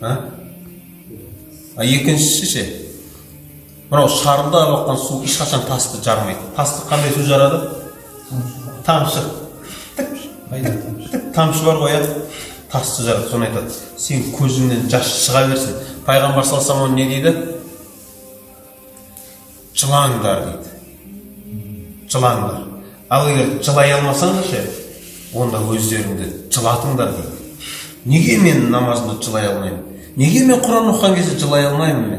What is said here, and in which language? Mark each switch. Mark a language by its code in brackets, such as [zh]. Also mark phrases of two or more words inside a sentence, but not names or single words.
[kk] Екіншісі ше, мынау шарылдап аққан су ешқашан тасты жармайды. Тасты қандай су жарады? Тамшы. Тамшы бар ғой, тасты жарады. Соны айтады, сен көзіңнен жас шыға берсін. Пайғамбар [ar] صلى الله عليه وسلم [kk] не дейді? Жылаңдар дейді. Жылаңдар. Ал егер жылай алмасаңдар ше, онда өздеріңді жылатыңдар дейді. Неге мен намазымда жылай алмаймын? Неге мен Құран оқыған кезде жылай алмаймын мен?